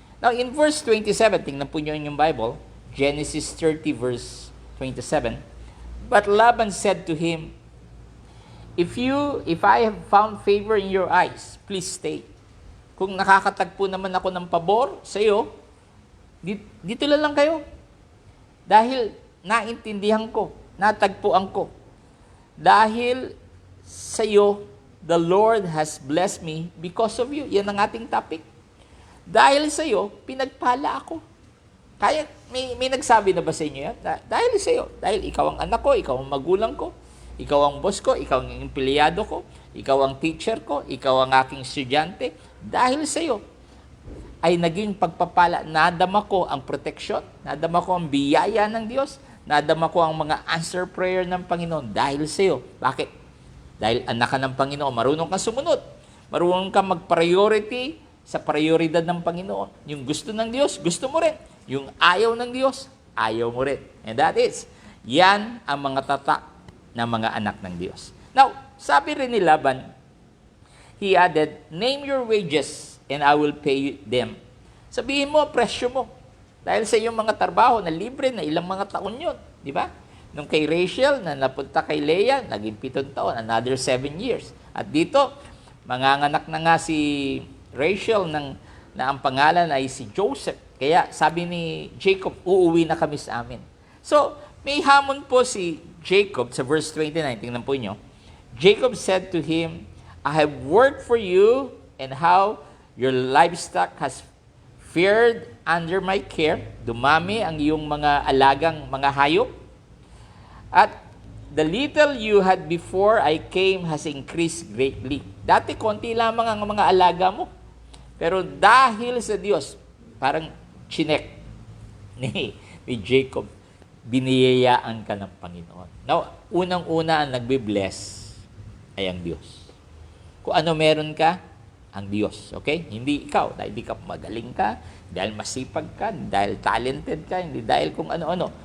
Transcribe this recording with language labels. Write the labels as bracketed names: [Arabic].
[English] Now, in verse 27, [Filipino] tingnan po niyo yung Bible, [English] Genesis 30, verse 27, "But Laban said to him, If I have found favor in your eyes, please stay. [Filipino] Kung nakakatagpo naman ako ng pabor sa iyo, dito lang kayo. Dahil naintindihan ko, natagpuan ko. Dahil sa iyo, [English] the Lord has blessed me because of you." [Filipino] Yan ang ating topic. Dahil sa iyo, pinagpala ako. Kaya, may nagsabi na ba sa inyo yan? Dahil sa iyo. Dahil ikaw ang anak ko, ikaw ang magulang ko, ikaw ang boss ko, ikaw ang empleyado ko, ikaw ang teacher ko, ikaw ang aking estudyante. Dahil sa iyo, ay naging pagpapala. Nadama ko ang proteksyon, nadama ko ang biyaya ng Diyos, nadama ko ang mga answer prayer ng Panginoon dahil sa iyo. Bakit? Dahil anak ka ng Panginoon, marunong kang sumunod. Marunong kang mag-priority sa prioridad ng Panginoon. Yung gusto ng Diyos, gusto mo rin. Yung ayaw ng Diyos, ayaw mo rin. [English] And that is, [Filipino] yan ang mga tatak ng mga anak ng Diyos. [English] Now, [Filipino] sabi rin ni Laban, [English] he added, "Name your wages and I will pay them." [Filipino] Sabihin mo, presyo mo. Dahil sa iyong mga trabaho na libre na ilang mga taon yun. Di ba? Nung kay Rachel, na napunta kay Leah, naging 7 taon, [English] another 7 years. [Filipino] At dito, manganganak na nga si Rachel na ang pangalan ay si Joseph. Kaya sabi ni Jacob, uuwi na kami sa amin. So, may hamon po si Jacob sa verse 29. Tingnan po nyo. [English] Jacob said to him, "I have worked for you, and how your livestock has fared under my care." [Filipino] Dumami ang iyong mga alagang mga hayop. [English] At the little you had before I came has increased greatly. [Filipino] Dati konti lamang ang mga alaga mo. Pero dahil sa Diyos, parang chinek ni Jacob, biniyayaan ka ng Panginoon. Now, unang-una ang nagbe-bless ay ang Diyos. Kung ano meron ka, ang Diyos. Okay? Hindi ikaw, dahil di ka magaling ka, dahil masipag ka, dahil talented ka, hindi dahil kung ano-ano.